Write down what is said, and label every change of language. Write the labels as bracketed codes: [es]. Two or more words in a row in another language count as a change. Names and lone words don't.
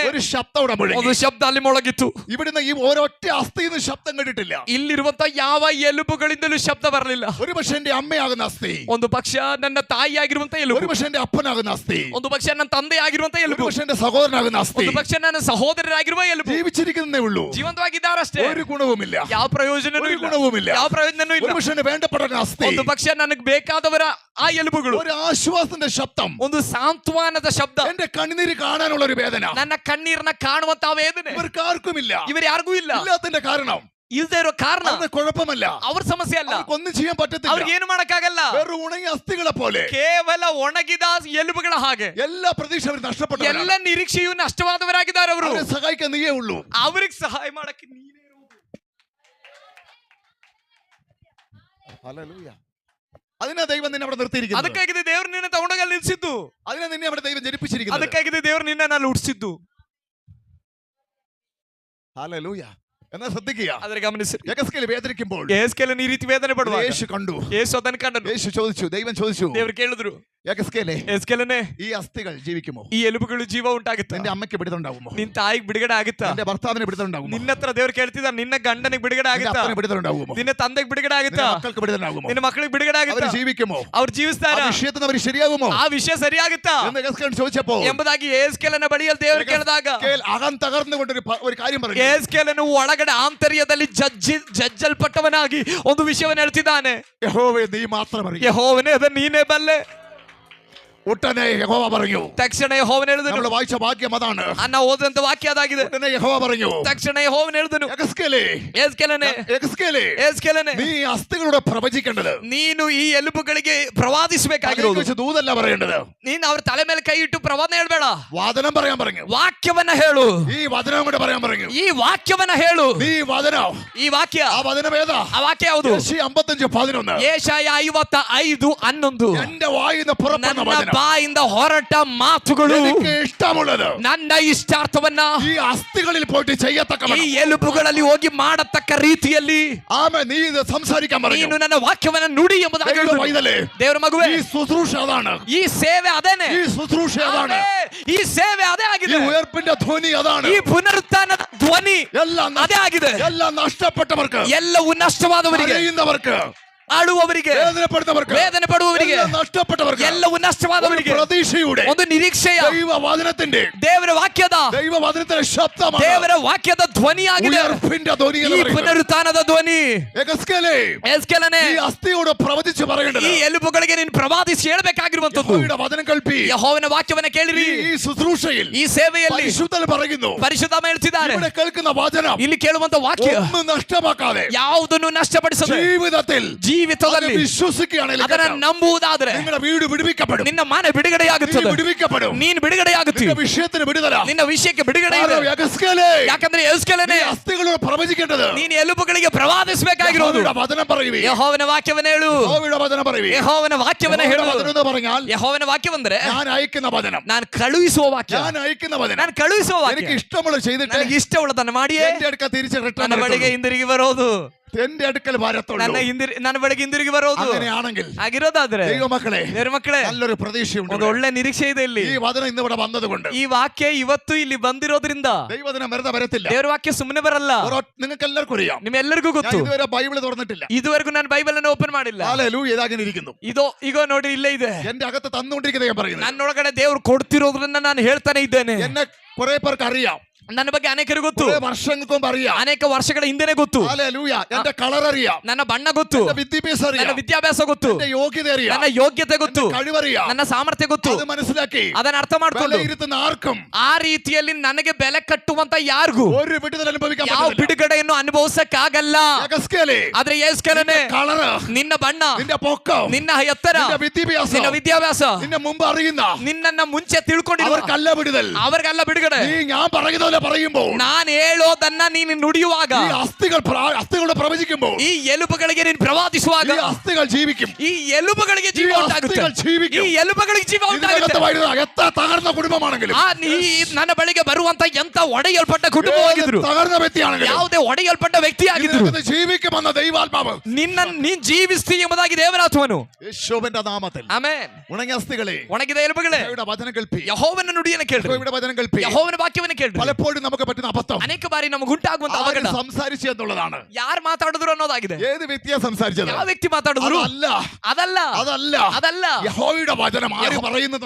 [ml] ഒരു ശബ്ദം അവിടെ മുഴങ്ങി. [kn] ಒಂದು ಶಬ್ದ ಅಲ್ಲಿ ಮೊಳಗಿತ್ತು. [ml] ഇവിടുന്ന് ഈ ഒരൊറ്റ അസ്ഥിന്ന് ശബ്ദം കേട്ടിട്ടില്ല. [kn] ಇಲ್ಲಿರುವಂತ ಯಾವ ಎಲುಬುಗಳಿಂದಲೂ ಶಬ್ದ ಬರಲಿಲ್ಲ. [ml] ഒരു പക്ഷെ എന്റെ അമ്മയാകുന്ന അസ്ഥി, [kn] ಒಂದು ಪಕ್ಷ ನನ್ನ ತಾಯಿಯಾಗಿರುವಂತ ಎಲುಬು, [ml] ഒരു പക്ഷെ എന്റെ അപ്പനാകുന്ന അസ്ഥി, [kn] ಒಂದು ಪಕ್ಷ ನನ್ನ ತಂದೆ ಆಗಿರುವಂತ [ml] ഒരു [kn] ಎಲುಬು, [ml] പക്ഷെ എന്റെ സഹോദരനാകുന്ന അസ്ഥി [kn] ಒಂದು ಪಕ್ಷ ನನ್ನ ಸಹೋದರರಾಗಿರುವ ಎಲುಬು [ml] ജീവിച്ചിരിക്കുന്നേ ഉള്ളൂ. [kn] ಜೀವಂತವಾಗಿದ್ದಾರಷ್ಟೇ. [ml] ഒരു ഗുണവുമില്ല, [kn] ಯಾವ ಪ್ರಯೋಜನವೂ [ml] ഒരു [kn] ಇಲ್ಲ, [ml] ഗുണവുമില്ല. [kn] ಯಾವ ಪ್ರಯೋಜನವೂ [ml] ഒരു [kn] ಇಲ್ಲ. [ml] പക്ഷെ എന്റെ വേണ്ടപ്പെട്ട അസ്ഥി, [kn] ಒಂದು ಪಕ್ಷ ನನಗೆ ಬೇಕಾದವರ ಆ ಎಲುಬುಗಳು, [ml] ഒരു ആശ്വാസത്തിന്റെ ശബ്ദം, [kn] ಒಂದು ಸಾಂತ್ವನದ ಶಬ್ದ, [ml] എന്റെ കണ്ണുനീര് കാണാനുള്ള ഒരു വേദന [kn] ನನ್ನ ಕಣ್ಣೀರನ್ನ ಕಾಣುವಂತ ವೇದನೆ [ml] ഇവർക്ക് ആർക്കുമില്ല. [kn] ಇವರು ಯಾರಿಗೂ ಇಲ್ಲ. [ml] ഇല്ലാത്തതിന്റെ കാരണം [kn] ಇಲ್ದೇ ಇರೋ ಕಾರಣ [ml] അവരുടെ കുഴപ്പമല്ല, [kn] ಅವ್ರ ಸಮಸ್ಯೆ ಅಲ್ಲ, [ml] അവർക്കൊന്നും ചെയ്യാൻ പറ്റത്തില്ല. [kn] ಅವ್ರಿಗೆ ಏನು ಮಾಡಕ್ಕಾಗಲ್ಲ. [ml] വെറും ഉണങ്ങിയ അസ്ഥികളെ പോലെ [kn] ಕೇವಲ ಒಣಗಿದ ಎಲುಬುಗಳ ಹಾಗೆ [ml] എല്ലാ പ്രതീക്ഷ അവർ നഷ്ടപ്പെട്ടു. [kn] ಎಲ್ಲ ನಿರೀಕ್ಷೆಯು ನಷ್ಟವಾದವರಾಗಿದ್ದಾರೆ. ಅವರು [ml] അവരെ സഹായിക്കാൻ നീയേ ഉള്ളൂ. [kn] ಅವ್ರಿಗೆ ಸಹಾಯ ಮಾಡಕ್ಕೆ ನೀನೇ ಇರುವುದು. [ml] ഹല്ലേലൂയ. അതിനാ ദൈവം നിന്നെ അവിടെ നിർത്തിയിരിക്കുന്നത്. [kn] ಅದಕ್ಕಾಗಿದೆ ದೇವರು ನಿನ್ನ ತಗೊಂಡೋಗಿ ಅಲ್ಲಿ ನಿಲ್ಸಿದ್ದು. [ml] അതിനാ നിന്നെ അവിടെ ദൈവം ജനിപ്പിച്ചിരിക്കുന്നത്. [kn] ಅದಕ್ಕಾಗಿದೆ ದೇವರು ನಿನ್ನ ಅಲ್ಲಿ ಹುಟ್ಟಿಸಿದ್ದು. [ml] ഹല്ലേലൂയ. എന്നാൽ ശ്രദ്ധിക്കുക, [kn] ಆದ್ರೆ ಗಮನಿಸಿ, [ml] യഹസ്കേൽ വേദനിക്കുമ്പോൾ [kn] ಯೆಹೆಜ್ಕೇಲನ ಈ ರೀತಿ ವೇದನೆ ಪಡುವಾಗ [ml] യേശു കണ്ടു, [kn] ಯೇಸು ಅದನ್ನು ಕಂಡನು. [ml] യേശു ചോദിച്ചു, ദൈവം ചോദിച്ചു, [kn] ದೇವರು ಕೇಳಿದ್ರು, [ml] യഹസ്കേലേ, [kn] ಯೆಹೆಜ್ಕೇಲನೇ, [ml] ഈ അസ്ഥികൾ ജീവിക്കുമോ? [kn] ಈ ಎಲುಬುಗಳು ಜೀವ ಉಂಟಾಗುತ್ತಾ? [ml] നിന്റെ അമ്മയ്ക്ക് വിടുതലുണ്ടാകുമോ? [kn] ನಿನ್ ತಾಯಿಗೆ ಬಿಡುಗಡೆ ಆಗುತ್ತಾ? [ml] നിന്റെ ഭർത്താവിന് വിടുതലുണ്ടാകുമോ? [kn] ನಿನ್ನ ಹತ್ರ ದೇವ್ರು ಕೇಳ್ತಿದ್ದಾರೆ, ನಿನ್ನ ಗಂಡನಿಗೆ ಬಿಡುಗಡೆ [ml] നിന്റെ [kn] ಆಗುತ್ತಾ? [ml] അപ്പന് വിടുതലുണ്ടാകുമോ? [kn] ನಿನ್ನ ತಂದೆಗೆ ಬಿಡುಗಡೆ [ml] നിന്റെ [kn] ಆಗುತ್ತಾ? [ml] മക്കൾക്ക് വിടുതലുണ്ടാകുമോ? [kn] ನಿನ್ನ ಮಕ್ಕಳಿಗೆ ಬಿಡುಗಡೆ [ml] അവർ [kn] ಆಗುತ್ತಾ? [ml] ജീവിക്കുമോ? [kn] ಅವ್ರು ಜೀವಿಸ್ತಾರ? [ml] ആ വിഷയത്തിൽ അവർ ശരിയാകുമോ [kn] ಆ ವಿಷಯ ಸರಿಯಾಗುತ್ತಾ [ml] എന്ന് യഹസ്കേൽ ചോദിച്ചപ്പോൾ [kn] ಎಂಬುದಾಗಿ ಯೆಹೆಜ್ಕೇಲನ ಬಳಿಯಲ್ಲಿ ದೇವರು ಕೇಳಿದಾಗ [ml] യഹസ്കേൽ അകം തകർന്നുകൊണ്ട് ഒരു കാര്യം പറഞ്ഞു. [kn] ಯೆಹೆಜ್ಕೇಲನು ಒಳಗಡೆ ಆಂತರ್ಯದಲ್ಲಿ ಜಜ್ಜಲ್ಪಟ್ಟವನಾಗಿ ಒಂದು ವಿಷಯವನ್ನು ಹೇಳ್ತಿದ್ದಾನೆ. [ml] യഹോവേ, നീ മാത്രം അറിയൂ. [kn] ಯೆಹೋವನೇ, ಅದನ್ನು ನೀನೇ ಬಲ್ಲೆ. [ml] ഉടനെ യഹോവ പറഞ്ഞു. [kn] ತಕ್ಷಣ ಯೆಹೋವನು ಹೇಳಿದನು. [ml] നമ്മൾ വായിച്ച വാക്യം അതാണ്. [kn] ನಾವು ಓದಂತ ವಾಕ್ಯ ಅದಾಗಿದೆ. [ml] ഉടനെ യഹോവ പറഞ്ഞു. [kn] ತಕ್ಷಣ ಯೆಹೋವನು ಹೇಳಿದನು, [ml] യഹസ്കേലേ, [kn] ಯೆಹೆಜ್ಕೇಲನೇ, [ml] യഹസ്കേലേ, [kn] ಯೆಹೆಜ್ಕೇಲನೇ, [ml] നീ അസ്ഥികളോട് പ്രവചിക്കേണ്ടത്. [kn] ನೀನು ಈ ಎಲುಬುಗಳಿಗೆ ಪ್ರವಾದಿಸಬೇಕಾಗಿರೋದು. [ml] തലയിൽ ദൂതല്ല പറയേണ്ടത്. [kn] ನೀನು ಅವ್ರ ತಲೆ ಮೇಲೆ ಕೈ ಇಟ್ಟು ಪ್ರವಾದನೆ ಹೇಳ್ಬೇಡ, [ml] വചനം പറയാൻ പറഞ്ഞു. [kn] ವಾಕ್ಯವನ್ನ ಹೇಳು. [ml] ഈ വചനം കൂടെ പറയാൻ പറഞ്ഞു. [kn] ಈ ವಾಕ್ಯವನ್ನ ಹೇಳು. [ml] നീ വചനം, [kn] ಈ ವಾಕ್ಯ, [ml] ആ വചനം ഏതാ? [kn] ಆ ವಾಕ್ಯ ಯಾವುದು? [ml] യെശയ്യാ 55:11. [kn] ಯೆಶಾಯ 55:11. [ml] എന്റെ വായിന്ന് പുറപ്പെടുന്ന [kn] ನನ್ನ [ml] വചനം, [kn] ಬಾಯಿಂದ ಹೊರಟ ಮಾತುಗಳು, [ml] എനിക്ക് ഇഷ്ടമുള്ളത് [kn] ನನ್ನ ಇಷ್ಟಾರ್ಥವನ್ನ [ml] ഈ അസ്ഥികളിൽ പോയിട്ട് [kn] ಈ [ml] ചെയ്യത്തക്കവണ്ണം [kn] ಎಲುಬುಗಳಲ್ಲಿ ಹೋಗಿ ಮಾಡತಕ್ಕ ರೀತಿಯಲ್ಲಿ [ml] ആമേൻ, നീ ഇത് സംസാരിക്കാൻ പറഞ്ഞു. [kn] ನೀನು ನನ್ನ ವಾಕ್ಯವನ್ನ ನುಡಿ ಎಂಬುದಾಗಿ [ml] ദൈവ [kn] ಹೇಳಿದನು. [ml] പൈതലേ, [kn] ದೇವರ ಮಗುವೇ, [ml] ഈ ശുശ്രൂഷ അതാണ്. [kn] ಈ ಸೇವೆ ಅದೇನೆ. [ml] ഈ ശുശ്രൂഷ അതാണ്. [kn] ಈ ಸೇವೆ ಅದೇ [ml] ഈ [kn] ಆಗಿದೆ. [ml] ഉയർപ്പിന്റെ ധ്വനി അതാണ്. [kn] ಈ ಪುನರುತ್ಥಾನದ ಧ್ವನಿ [ml] എല്ലാം [kn] ಅದೇ ಆಗಿದೆ. [ml] എല്ലാം നഷ്ടപ്പെട്ടവർക്ക്, [kn] ಎಲ್ಲವೂ ನಷ್ಟವಾದವರಿಗೆ, [ml] അറിയുന്നവർക്ക്, [kn] ಆಳುವವರಿಗೆ, [ml] വേദനപ്പെടുന്നവർക്ക്, [kn] ವೇದನೆ ಪಡುವವರಿಗೆ, [ml] എല്ലാം നഷ്ടപ്പെട്ടവർക്ക് [kn] ಎಲ್ಲವೂ ನಷ್ಟವಾದವರಿಗೆ [ml] പ്രതീക്ഷയുടെ, [kn] ಒಂದು ನಿರೀಕ್ಷೆಯ, [ml] ദൈവവചനത്തിന്റെ, [kn] ದೇವರ ವಾಕ್ಯದ, [ml] ദൈവവചനത്തിന്റെ ശബ്ദമാണ്. [kn] ದೇವರ ವಾಕ್ಯದ ಧ್ವನಿಯಾಗಿದೆ. [ml] ഉയർപ്പിന്റെ ധ്വനി എന്ന് [kn] ಈ [ml] പറയുന്നത്. [kn] ಪುನರುತ್ಥಾನದ ಧ್ವನಿ. [ml] യഹസ്കേലേ, [kn] ಯೆಹೆಜ್ಕೇಲನೇ, [ml] ഈ അസ്ഥിയോട് പ്രവചിച്ച് പറയേണ്ടത്, [kn] ಈ ಎಲುಬುಗಳಿಗೆ ನೀನು ಪ್ರವಾದಿಸಿ ಹೇಳಬೇಕಾಗಿರುವಂತದ್ದು, [ml] യഹോവയുടെ വചനം കേൾപ്പി. [kn] ಯೆಹೋವನ ವಾಕ್ಯವನ್ನ ಕೇಳಿರಿ. [ml] ഈ ശുശ്രൂഷയിൽ [kn] ಈ ಸೇವೆಯಲ್ಲಿ [ml] പരിശുദ്ധൻ പറയുന്നു, [kn] ಪರಿಶುದ್ಧಾತ್ಮ ಹೇಳ್ತಿದ್ದಾರೆ, [ml] ഇവിടെ കേൾക്കുന്ന വചനം [kn] ಇಲ್ಲಿ ಕೇಳುವಂತ ವಾಕ್ಯ [ml] ഒന്നും നഷ്ടമാക്കാതെ [kn] ಯಾವುದನ್ನು ನಷ್ಟಪಡಿಸದೆ [ml] ജീവിതത്തിൽ [kn] ಜೀವಿತದಲ್ಲಿ [ml] വിശ്വസിക്കുകയാണെങ്കിൽ [kn] ಅದನ್ನ ನಂಬುವುದಾದ್ರೆ [ml] നിങ്ങളുടെ വീട് വിടുവിക്കപ്പെടും. [kn] ನಿನ್ನ ಮನೆ ಬಿಡುಗಡೆಯಾಗುತ್ತದೆ. [ml] വിടുവിക്കപ്പെടും. വിടുവിക്കപ്പെടും. [kn] ನೀನು ಬಿಡುಗಡೆಯಾಗುತ್ತಿ. [ml] നിന്റെ വിഷയത്തിന് വിടുതല. [kn] ನಿನ್ನ ವಿಷಯಕ್ಕೆ ಬಿಡುಗಡೆ ಇದೆ. [ml] കാരണം യഹസ്കേലേ, [kn] ಯಾಕಂದ್ರೆ ಯೆಹೂದ್ಯನೇ, [ml] നീ അസ്ഥികളോട് പ്രവചിക്കേണ്ടത് [kn] ನೀನು ಎಲುಬುಗಳಿಗೆ ಪ್ರವಾದಿಸಬೇಕಾಗಿರೋದು. [ml] യഹോവയുടെ വചനം പറയുവീൻ. [kn] ಯೆಹೋವನ ವಾಕ್ಯವನ್ನ ಹೇಳು. [ml] യഹോവയുടെ വചനം പറയുവീൻ. [kn] ಯೆಹೋವನ ವಾಕ್ಯವನ್ನ ಹೇಳು. [ml] യഹോവയുടെ വചനം എന്ന് പറഞ്ഞാൽ [kn] ಯೆಹೋವನ ವಾಕ್ಯವಂದ್ರೆ [ml] ഞാൻ അയക്കുന്ന വചനം, [kn] ನಾನು ಕಳುಹಿಸುವ ವಾಕ್ಯ. [ml] ഞാൻ അയക്കുന്ന വചനം, [kn] ನಾನು ಕಳುಹಿಸುವ [ml] എനിക്ക് [kn] ವಾಕ್ಯ. [ml] ഇഷ്ടമുള്ളത് ചെയ്തിട്ട് [kn] ನನಗೆ ಇಷ್ಟವುಳ್ಳದನ್ನು ಮಾಡಿಯೇ [ml] എന്റെ അടുക്കൽ തിരിച്ച് [kn] ನನ್ನ [ml] റിട്ടേൺ [kn] ಬಳಿಗೆ ಹಿಂದಿರುಗಿ ಬರೋದು. [ml] എന്റെ അടുക്കൽ വരത്തുള്ളൂ. [kn] ನನ್ನ ಬಳಿಗೆ ಹಿಂದಿರುಗಿ ಬರೋದು. [ml] അങ്ങനെയാണെങ്കിൽ [kn] ಆಗಿರೋದಾದ್ರೆ [ml] ദൈവമക്കളെ, [kn] ದೇವರ ಮಕ್ಕಳೇ, [ml] നല്ലൊരു പ്രതീക്ഷയുണ്ട്. [kn] ಒಂದು ಒಳ್ಳೆ ನಿರೀಕ್ಷೆ ಇದೆ ಇಲ್ಲಿ. [ml] ഈ വചനം ഇന്ന് ഇവിടെ വന്നതുകൊണ്ട് [kn] ಈ ವಾಕ್ಯ ಇವತ್ತು ಇಲ್ಲಿ ಬಂದಿರೋದ್ರಿಂದ [ml] ദൈവവചനം വെറുതെ വരത്തില്ല. [kn] ದೇವರ ವಾಕ್ಯ ಸುಮ್ಮನೆ ಬರಲ್ಲ. [ml] നിങ്ങൾക്ക് എല്ലാവർക്കും അറിയാം, [kn] ನಿಮ್ಮೆಲ್ಲರಿಗೂ [ml] ഞാൻ [kn] ಗೊತ್ತು. [ml] ഇതുവരെ ബൈബിൾ തുറന്നിട്ടില്ല. [kn] ಇದುವರೆಗೂ ನಾನು ಬೈಬಲ್ ಅನ್ನು ಓಪನ್ ಮಾಡಿಲ್ಲ. [ml] ഹല്ലേലൂയ, ഇതാගෙන ഇരിക്കുന്നു. [kn] ಇದೋ ಈಗ ನೋಡಿ ಇಲ್ಲೇ ಇದೆ. [ml] എന്റെ അകത്ത് തന്നുകൊണ്ടിരിക്കുന്നത് ഞാൻ പറയുന്നത്. [kn] ನನ್ನೊಳಗಡೆ ದೇವರು ಕೊಡ್ತಿರೋದ್ರನ್ನ ನಾನು ಹೇಳ್ತಾನೆ ಇದ್ದೇನೆ. [ml] എന്നെ കുറെ പേർക്ക് അറിയാം, [kn] ನನ್ನ ಬಗ್ಗೆ ಅನೇಕರು ಗೊತ್ತು. [ml] കുറെ വർഷങ്ങൾക്ക് മുമ്പ് അറിയാം. [kn] ಅನೇಕ ವರ್ಷಗಳ ಹಿಂದೆನೆ ಗೊತ್ತು. [ml] ഹല്ലേലൂയ, എന്റെ കളർ അറിയാം, [kn] ನನ್ನ ಬಣ್ಣ ಗೊತ್ತು, [ml] എന്റെ വിദ്യാഭ്യാസം [kn] ನನ್ನ [ml] അറിയാം, [kn] ವಿದ್ಯಾಭ್ಯಾಸ ಗೊತ್ತು, [ml] എന്റെ യോഗ്യത അറിയാം, [kn] ನನ್ನ ಯೋಗ್ಯತೆ ಗೊತ್ತು, [ml] കഴിവറിയാം. [kn] ನನ್ನ ಸಾಮರ್ಥ್ಯ ಗೊತ್ತು. [ml] അത് മനസ്സിലാക്കി [kn] ಅದನ್ನ ಅರ್ಥ ಮಾಡ್ಕೊಂಡು [ml] വിലയിരുത്തുന്ന ആർക്കും [kn] ಆ ರೀತಿಯಲ್ಲಿ ನನಗೆ ಬೆಲೆ ಕಟ್ಟುವಂತ ಯಾರಿಗೂ [ml] ഒരു വിടുതൽ അനുഭവിക്കാൻ [kn] ಯಾವ [ml] പറ്റില്ല. [kn] ಬಿಡುಗಡೆಯನ್ನು ಅನುಭವಿಸಕ್ಕಾಗಲ್ಲ. [ml] യഹസ്കേലേ, [kn] ಆದ್ರೆ ಯೆಹೂದ್ಯನೇ, [ml] കളർ, [kn] ನಿನ್ನ ಬಣ್ಣ, [ml] നിന്റെ പൊക്കം, [kn] ನಿನ್ನ ಎತ್ತರ, [ml] നിന്റെ വിദ്യാഭ്യാസം, [kn] ನಿನ್ನ ವಿದ್ಯಾಭ್ಯಾಸ, [ml] നിന്നെ മുമ്പ് അറിയുന്ന [kn] ನಿನ್ನನ್ನ ಮುಂಚೆ ತಿಳ್ಕೊಂಡಿರುವ [ml] അവർക്കല്ല വിടുതൽ. [kn] ಅವರಿಗಲ್ಲ ಬಿಡುಗಡೆ. [ml] നീ ഞാൻ പറയുന്നതല്ല പറയുമ്പോൾ, [kn] ನಾನು ಹೇಳೋದನ್ನ ನೀನು ನುಡಿಯುವಾಗ, [ml] ഈ അസ്ഥികളോട് പ്രവചിക്കുമ്പോൾ, [kn] ಈ ಎಲುಬುಗಳಿಗೆ ನೀನು ಪ್ರವಾದಿಸುವಾಗ [ml] ഈ അസ്ഥികൾ ജീവിക്കും. [kn] ಈ ಎಲುಬುಗಳಿಗೆ ಜೀವ [ml] ഈ [kn] ಉಂಟಾಗುತ್ತೆ. [ml] അസ്ഥികൾ ജീവിക്കും. [kn] ಈ ಎಲುಬುಗಳಿಗೆ ಜೀವ ಉಂಟಾಗುತ್ತೆ. [ml] ഇതിനകത്ത് വരുന്ന എത്ര തകർന്ന കുടുംബമാണെങ്കിലും, [kn] ನನ್ನ ಬಳಿಗೆ ಬರುವಂತ ಎಂತ ಒಡೆಯಲ್ಪಟ್ಟ ಕುಟುಂಬವಾಗಿದ್ರು, [ml] തകർന്ന വ്യക്തിയാണെങ്കിലും, [kn] ಯಾವುದೇ ಒಡೆಯಲ್ಪಟ್ಟ ವ್ಯಕ್ತಿಯಾಗಿದ್ರು, [ml] ഇതിനകത്ത് ജീവിക്കുമെന്ന ദൈവാത്മാവ് [kn] ನೀನ್ ಜೀವಿಸ್ತಿ ಎಂಬುದಾಗಿ ದೇವರಾತ್ಮನು. [ml] യേശുവിന്റെ നാമത്തിൽ [kn] ಆಮೆನ್. [ml] ഉണങ്ങിയ അസ്ഥികളെ, [kn] ಒಣಗಿದ ಎಲುಬುಗಳೇ, [ml] യഹോവയുടെ വചനം കേൾപ്പി. [kn] ಯೆಹೋವನ ನುಡಿಯನ್ನು ಕೇಳ್ರಿ, [ml] യഹോവയുടെ വചനം കേൾപ്പി. [kn] ಯೆಹೋವನ ವಾಕ್ಯವನ್ನು ಕೇಳ್ರಿ. [ml] പലപ്പോഴും നമുക്ക് പറ്റുന്ന അബദ്ധം, [kn] ಅನೇಕ ಬಾರಿ ನಮಗೆ ಉಂಟಾಗುವಂತ [ml] ആര് [kn] ಅವಘಡ, [ml] സംസാരിച്ചു എന്നുള്ളതാണ്. [kn] ಯಾರು ಮಾತಾಡಿದ್ರು ಅನ್ನೋದಾಗಿದೆ. [ml] ഏത് വ്യക്തിയാ സംസാരിച്ചത്? [kn] ಯಾವ ವ್ಯಕ್ತಿ ಮಾತಾಡಿದ್ರು? [ml] അതല്ല [kn] ಅದಲ್ಲ [ml] യഹോവയുടെ വചനം ആര് പറയുന്നു.